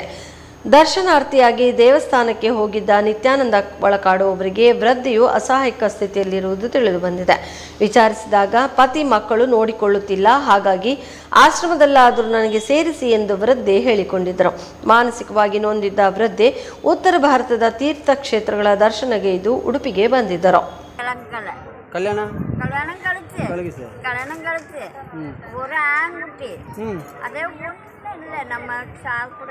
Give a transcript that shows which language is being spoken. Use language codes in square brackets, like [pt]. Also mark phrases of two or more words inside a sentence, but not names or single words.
[kn] ದರ್ಶನಾರ್ಥಿಯಾಗಿ ದೇವಸ್ಥಾನಕ್ಕೆ ಹೋಗಿದ್ದ ನಿತ್ಯಾನಂದ ಒಳಕಾಡು ಅವರಿಗೆ ವೃದ್ಧೆಯು ಅಸಹಾಯಕ ಸ್ಥಿತಿಯಲ್ಲಿರುವುದು ತಿಳಿದು ಬಂದಿದೆ. ವಿಚಾರಿಸಿದಾಗ ಪತಿ ಮಕ್ಕಳು ನೋಡಿಕೊಳ್ಳುತ್ತಿಲ್ಲ, ಹಾಗಾಗಿ ಆಶ್ರಮದಲ್ಲಾದರೂ ನನಗೆ ಸೇರಿಸಿ ಎಂದು ವೃದ್ಧೆ ಹೇಳಿಕೊಂಡಿದ್ದರು. ಮಾನಸಿಕವಾಗಿ ನೊಂದಿದ್ದ ವೃದ್ಧೆ ಉತ್ತರ ಭಾರತದ ತೀರ್ಥಕ್ಷೇತ್ರಗಳ ದರ್ಶನಗೈದು ಉಡುಪಿಗೆ ಬಂದಿದ್ದರು. [ta] கல்யாணம் கழிச்சு ஒரு ஆண்குட்டி அதே ஒன்றும் இல்லை, நம்ம சால் கூட